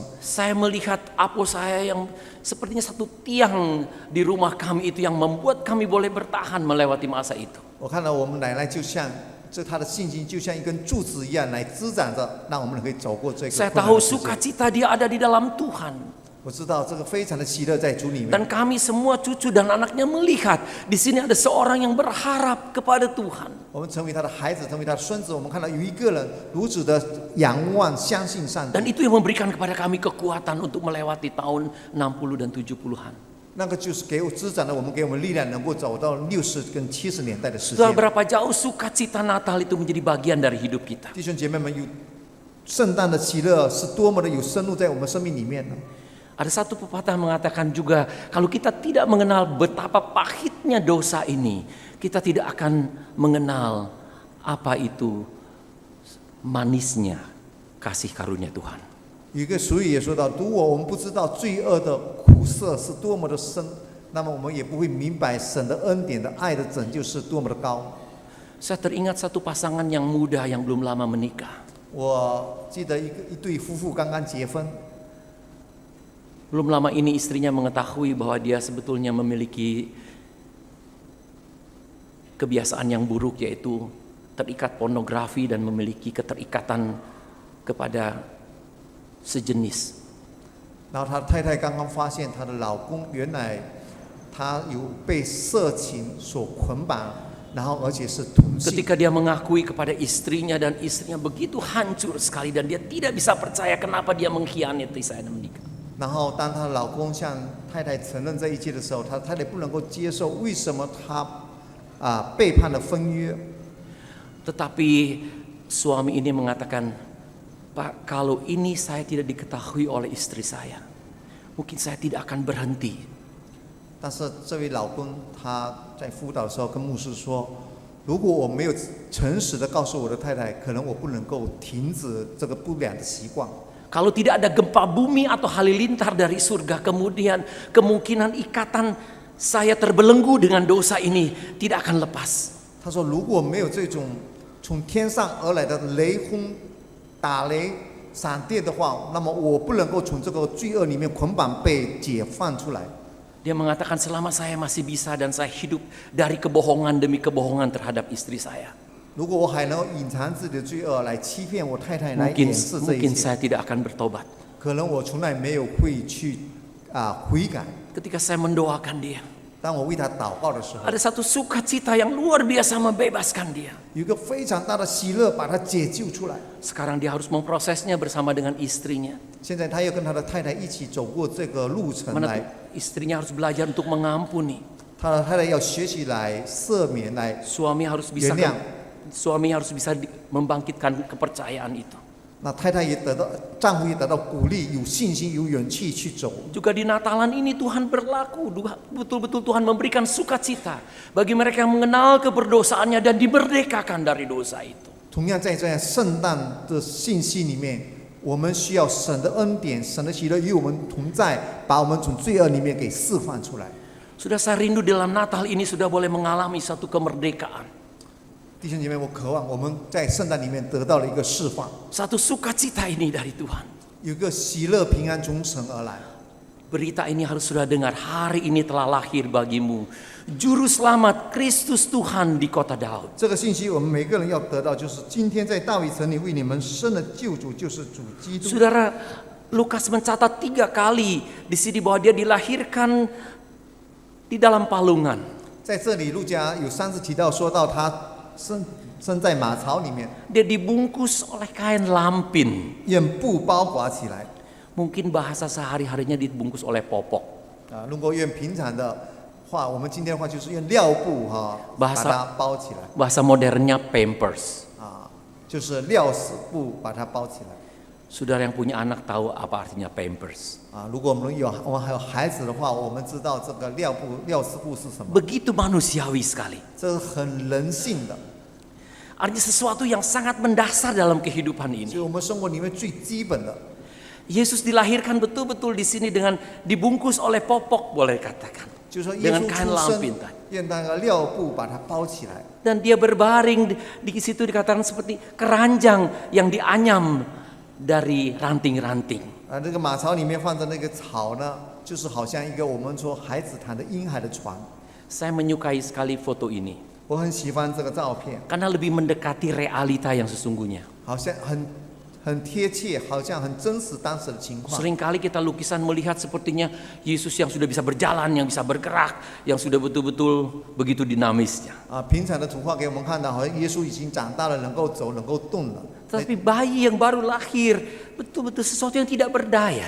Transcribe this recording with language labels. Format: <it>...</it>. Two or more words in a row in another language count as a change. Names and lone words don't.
<id>Saya melihat Apo saya yang sepertinya satu tiang di rumah kami itu yang membuat kami boleh bertahan melewati masa itu.</id> <zh>我看到我们奶奶就像她的信心就像一根柱子一样来滋长着，让我们可以走过这个</zh> <id>Saya</id> <zh>困难</zh> <id>tahu</id> <zh>的时间。</zh> <id>sukacita dia ada di dalam Tuhan.</id> <zh>我知道这个非常的喜乐在主里面。</zh> <id>Dan kami semua cucu dan anaknya melihat di sini ada seorang yang berharap kepada Tuhan.</id> <zh>我们成为他的孩子，成为他的孙子，我们看到有一个人如此的仰望、相信上帝，</zh> <id>Dan itu yang memberikan kepada kami kekuatan untuk melewati tahun 60 dan 70-an.</id> <zh>那个就是给我滋长了我们，给我们力量，能够走到60跟70年代的时</zh> <id>Sudah</id> <zh>间。</zh> <id>berapa jauh sukacita Natal itu menjadi bagian dari hidup kita.</id> <zh>弟兄姐妹们，有圣诞的喜乐是多么的有深入在我们生命里面呢？</zh> <id>Ada satu pepatah mengatakan juga, kalau kita tidak mengenal betapa pahitnya dosa ini, kita tidak akan mengenal apa itu manisnya kasih karunia Tuhan.</id> <zh>有一个俗语也说到，如果我们不知道罪恶的苦涩是多么的深，那么我们也不会明白神的恩典的爱的拯救是多么的高。</zh> <id>Saya teringat satu pasangan yang muda yang belum lama menikah.</id> <zh>我记得一对夫妇刚刚结婚，</zh> <id>Belum lama ini istrinya mengetahui bahwa dia sebetulnya memiliki kebiasaan yang buruk, yaitu terikat pornografi dan memiliki keterikatan kepada sejenis.</id> <zh>然后他太太刚刚发现她的老公原来他有被色情所捆绑，然后而且是同性。</zh> <id>Ketika dia mengakui kepada istrinya dan istrinya begitu hancur sekali dan dia tidak bisa percaya kenapa dia mengkhianati saya dan menikah.</id> <zh>然后当她老公向太太承认这一切的时候，她太太不能够接受，为什么他背叛了婚约？</zh> <id>Tetapi suami ini mengatakan, Pak, kalau ini saya tidak diketahui oleh istri saya, mungkin saya tidak akan berhenti.</id> <zh>但是这位老公他在辅导的时候跟牧师说，如果我没有诚实的告诉我的太太，可能我不能够停止这个不良的习惯。</zh> <id>Kalau tidak ada gempa bumi atau halilintar dari surga, kemudian kemungkinan ikatan saya terbelenggu dengan dosa ini tidak akan lepas.</id> <zh>他说，如果没有这种从天上而来的雷轰、打雷、闪电的话，那么我不能够从这个罪恶里面捆绑被解放出来。</zh> <id>Dia mengatakan selama saya masih bisa dan saya hidup dari kebohongan demi kebohongan terhadap istri saya,</id> <zh>如果我还能够隐藏自己的罪恶来欺骗我太太，来掩饰这一</zh> <id>mungkin</id> <zh>切，</zh> <id>saya tidak akan bertobat.</id> <zh>可能我从来没有会去悔改。</zh> <id>Ketika saya mendoakan dia,</id> <zh>当我为他祷告的时候，</zh> <id>ada satu sukacita yang luar biasa membebaskan dia.</id> <zh>有一个非常大的喜乐把他解救出来。</zh> <id>Sekarang dia harus memprosesnya bersama dengan istrinya.</id> <zh>现在他又跟他的太太一起走过这个路程</zh> <id>Mana</id> <zh>来，</zh> <id>istrinya harus belajar untuk mengampuni.</id> <zh>他的太太要学习来赦免，来</zh> <id>Suami harus bisa</id> <zh>原谅。</zh> <id>membangkitkan kepercayaan itu.</id> <zh>那太太也得到，丈夫也得到鼓励，有信心、有勇气去走。</zh> <id>Juga di Natalan ini Tuhan berlaku, betul-betul Tuhan memberikan sukacita bagi mereka yang mengenal keberdosaannya dan dimerdekakan dari dosa itu.</id> <zh>同样在这样圣诞的信息里面，我们需要神的恩典、神的喜乐与我们同在，把我们从罪恶里面给释放出来。</zh> <id>Sudah saya rindu dalam Natal ini sudah boleh mengalami satu kemerdekaan.</id> <zh>弟兄姐妹，我渴望我们在圣诞里面得到了一个释放，</zh> <id>Satu sukacita ini dari Tuhan.</id> <zh>有一个喜乐平安从神而来。</zh> <id>Berita ini harus sudah dengar, hari ini telah lahir bagimu Juru Selamat Kristus Tuhan di kota Daud.</id> <zh>这个信息我们每个人要得到，就是今天在大卫城里为你们生的救主就是主基督。</zh> <id>Saudara, Lukas mencatat 3 kali di sini bahwa dia dilahirkan di dalam palungan.</id> <zh>在这里，路加有3次提到说到他生在马槽里面，</zh> <id>Dia dibungkus oleh kain lampin.</id> <zh>用布包裹起来。</zh> <id>Mungkin bahasa sehari-harinya dibungkus oleh popok.</id> <zh>如果用平常的话，我们今天的话就是用料布把它包起来。</zh> <id>Bahasa modernnya Pampers.</id> <zh>就是料死布把它包起来。</zh> <id>Saudara yang punya anak tahu apa artinya Pampers.</id> <zh>如果我们还有孩子的话，我们知道这个料死布是什么。</zh> <id>Begitu manusiawi sekali.</id> <zh>这是很人性的，</zh> <id>Artinya sesuatu yang sangat mendasar dalam kehidupan</id> <zh>所</zh> <id>ini.</id> <zh>以我们生活里面最基本的。</zh> <id>Yesus dilahirkan betul-betul di sini dengan dibungkus oleh popok, boleh dikatakan.</id> <zh>就是说耶</zh> <id>Dengan</id> <zh>稣</zh> <id>kain</id> <zh>出</zh> <id>lampin</id> <zh>生</zh> <id>tadi.</id> <zh>用那个料布把它包起来，</zh> <id>Dan dia berbaring di situ dikatakan seperti keranjang yang dianyam dari ranting-ranting.</id> <zh>这个马槽里面放着那个草呢，就是好像一个我们说孩子躺的婴孩的床。</zh> <id>Saya menyukai sekali foto ini</id> <zh>我很喜欢这个照片，</zh> <id>karena lebih mendekati realita yang sesungguhnya.</id> <zh>好像很贴切，好像很真实当时的情况。</zh> <id>Seringkali kita lukisan melihat sepertinya Yesus yang sudah bisa berjalan, yang bisa bergerak, yang sudah betul-betul begitu dinamisnya.</id> <zh>平常的图画给我们看到，好像耶稣已经长大了，能够走，能够动了。</zh> <id>Tetapi bayi yang baru lahir betul-betul sesuatu yang tidak berdaya.</id>